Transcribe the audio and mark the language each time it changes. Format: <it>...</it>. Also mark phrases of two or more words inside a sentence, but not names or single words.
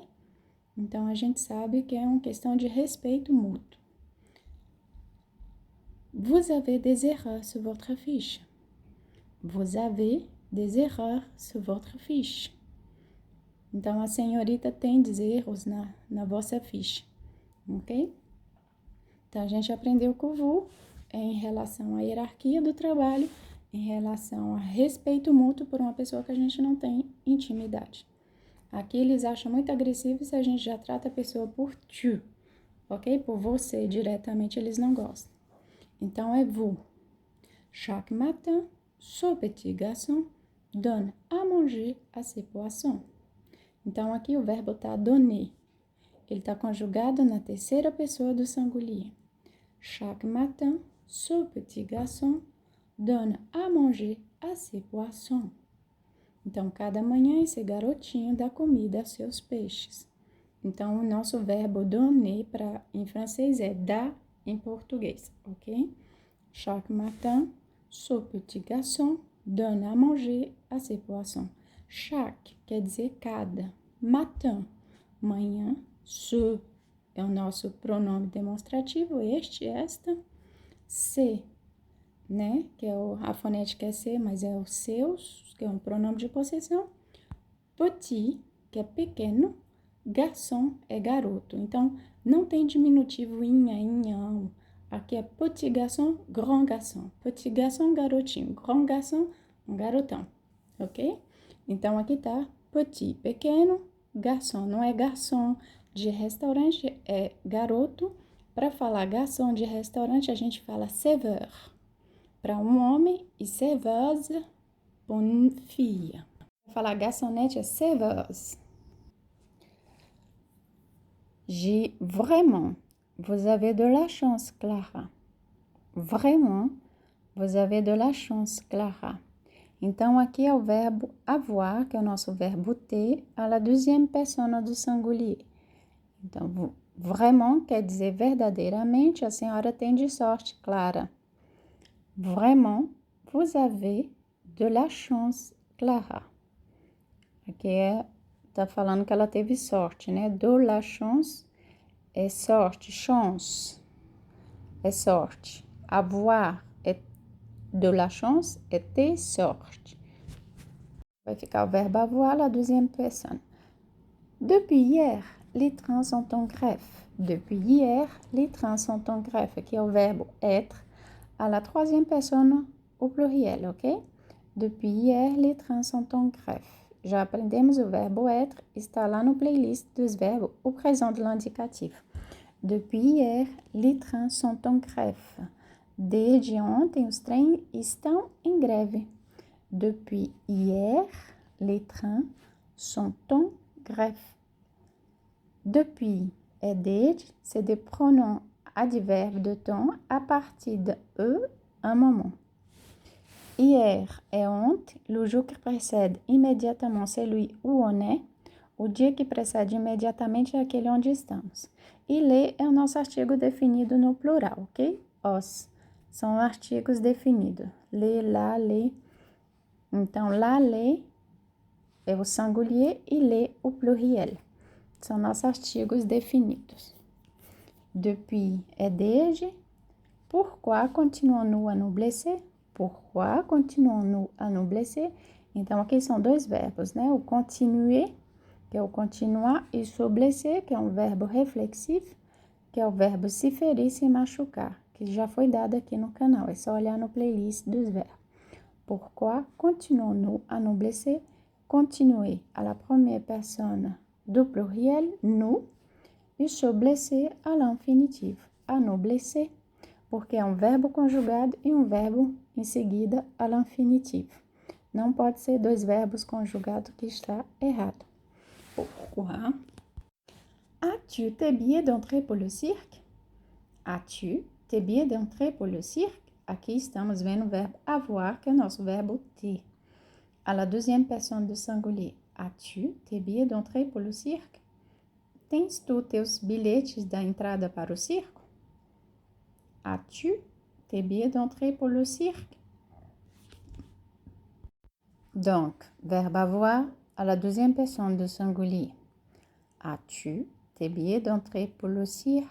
<pt>Então, a gente sabe que é uma questão de respeito mútuo.</pt> <fr>Vous avez des erreurs sur votre fiche. Vous avez des erreurs sur votre fiche.</fr> <pt>Então, a senhorita tem erros na vossa ficha, ok? Então, a gente aprendeu que o vous é em relação à hierarquia do trabalho, em relação a respeito mútuo por uma pessoa que a gente não tem intimidade. Aqui eles acham muito agressivo se a gente já trata a pessoa por tu, ok? Por você diretamente eles não gostam. Então é vous.</pt> <fr>Chaque matin, ce petit garçon donne à manger à ses poissons.</fr> <pt>Então aqui o verbo tá donner. Ele está conjugado na terceira pessoa do singulier.</pt> <fr>Chaque matin, ce petit garçon donne à manger a ses poissons.</fr> <pt>Então, cada manhã esse garotinho dá comida aos seus peixes. Então, o nosso verbo donner em francês é dar em português, ok?</pt> <fr>Chaque matin, ce petit garçon donne à manger à ses poissons.</fr> <pt>Chaque quer dizer cada. Matin, manhã. Ce é o nosso pronome demonstrativo, esta.</pt> <fr>C'est, né?</fr> <pt>Que é a fonética é ser, mas é o seus, que é um pronome de possessão. Petit, que é pequeno. Garçon é garoto. Então, não tem diminutivo inhão. Aqui é</pt> <fr>petit garçon, grand garçon. Petit garçon, garotinho. Grand garçon,</fr> <pt>um garotão. Ok? Então, aqui tá petit, pequeno. Garçon, não é garçom de restaurante, é garoto. Para falar garçom de restaurante, a gente fala serveur para um homem e serveuse para uma filha. Para falar garçonete é serveuse.</pt> <fr>Vraiment, vous avez de la chance, Clara. Vraiment, vous avez de la chance, Clara.</fr> <pt>Então, aqui é o verbo avoir, que é o nosso verbo ter,</pt> <fr>à la deuxième personne do singulier.</fr> <pt>Então, vraiment quer dizer verdadeiramente, a senhora tem de sorte, Clara.</pt> <fr>Vraiment, vous avez de la chance, Clara.</fr> <pt>Aqui tá falando que ela teve sorte, né?</pt> <fr>De la chance</fr> <pt>é sorte, chance é sorte. Avoir é</pt> <fr>de la chance</fr> <pt>é ter sorte. Vai ficar o verbo avoir,</pt> <fr>la deuxième personne. Depuis hier, les trains sont en grève. Depuis hier, les trains sont en grève.</fr> <pt>Aqui é o verbo être,</pt> <fr>à la troisième personne au pluriel,</fr> <pt>ok?</pt> <fr>Depuis hier, les trains sont en grève.</fr> <pt>Já aprendemos o verbo être, está lá no playlist dos verbos, o</pt> <fr>présent de l'indicatif. Depuis hier, les trains sont en grève.</fr> <pt>Desde ontem, os trens estão em greve.</pt> <fr>Depuis hier, les trains sont en grève.</fr> <pt>Depuis é desde,</pt> <fr>c'est des pronoms adverbes de temps à partir de un moment.</fr> <pt>Hier é ontem,</pt> <fr>le jour que précède imediatamente celui où on est,</fr> <pt>o dia que precede imediatamente é aquele onde estamos. E les é o nosso artigo definido no plural, ok? Os são artigos definidos.</pt> <fr>Les, lá, les.</fr> <pt>Então, lá, les é o singulier e les o pluriel. São nossos artigos definidos. Depuis é desde.</pt> <fr>Pourquoi continuons-nous à nous blesser? Pourquoi continuons-nous à nous blesser?</fr> <pt>Então, aqui são dois verbos, né? O continuer, que é o continuar, e</pt> <fr>se blesser,</fr> <pt>que é um verbo reflexivo, que é o verbo se ferir, se machucar, que já foi dado aqui no canal. É só olhar no playlist dos verbos.</pt> <fr>Pourquoi continuons-nous à nous blesser? Continuer à la première personne do pluriel, nous, e se blesser à l'infinitif, à nous blesser,</fr> <pt>porque é um verbo conjugado e um verbo em seguida</pt> <fr>à l'infinitif.</fr> <pt>Não pode ser dois verbos conjugados que está errado.</pt> <fr>Pourquoi? As-tu tes billets d'entrée pour le cirque? As-tu tes billets d'entrée pour le cirque?</fr> <pt>Aqui estamos vendo o verbo avoir, que é o nosso verbo ter.</pt> <fr>À la deuxième personne do singulier. As-tu tes billets d'entrée pour le cirque?</fr> <pt>Tens tu teus bilhetes da entrada para o circo?</pt> <fr>As-tu tes billets d'entrée pour le cirque? Donc, verbe avoir à la deuxième personne du singulier. As-tu tes billets d'entrée pour le cirque?</fr>